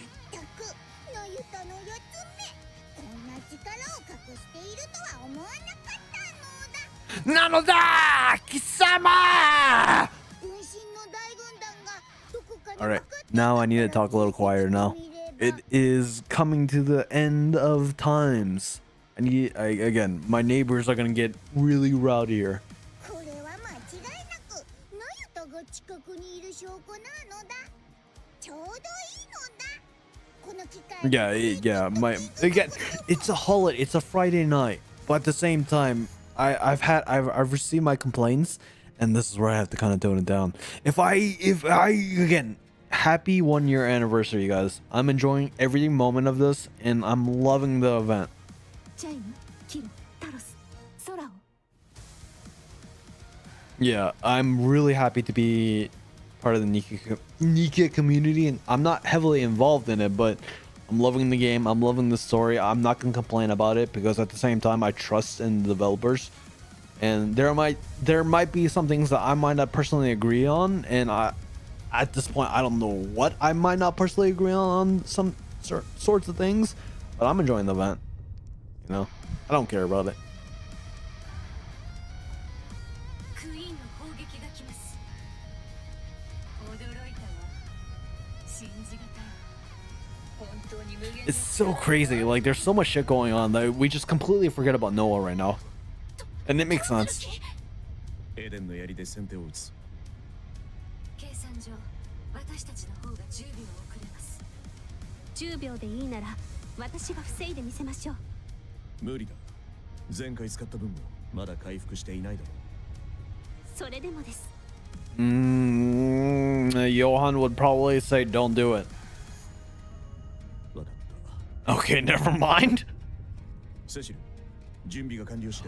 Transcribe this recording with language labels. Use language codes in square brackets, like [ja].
[ja] まったくのゆとの四つ目、こんな力を隠しているとは思わなかったのだ。なのだ貴様! 分身の大軍団がどこかに [en] All right, now I need to talk a little quieter now. It is coming to the end of times. Again, my neighbors are gonna get really rowdy here. [ja] これは間違いなくのゆとが近くにいる証拠なのだ。ちょうどいいのだ。この機会 [en] Yeah, again, it's a holiday, it's a Friday night, but at the same time, I've received my complaints, and this is where I have to kind of tone it down. If I again, happy 1 year anniversary, you guys. I'm enjoying every moment of this, and I'm loving the event. [ja] チャイム、キル、タロス、空を [en] Yeah, I'm really happy to be part of the NIKKE community, and I'm not heavily involved in it, but I'm loving the game. I'm loving the story. I'm not gonna complain about it because at the same time, I trust in the developers. And there might be some things that I might not personally agree on, and at this point, I don't know what I might not personally agree on some sorts of things, but I'm enjoying the event. You know, I don't care about it. [ja] クイーンの攻撃が来ます。驚いたわ。信じがたい。本当に無限 [en] It's so crazy. Like, there's so much shit going on that we just completely forget about Noah right now. And it makes sense. [ja] エデンの槍で先手を打つ。計算上、私たちの方が10秒遅れます。 10秒でいいなら私が防いでみせましょう。無理だ。前回使った分もまだ回復していないだろそれでもです。 [en] Johan would probably say, don't do it. [ja] う。わかった。 [en] Okay, never mind. [ja] セシル、準備が完了して。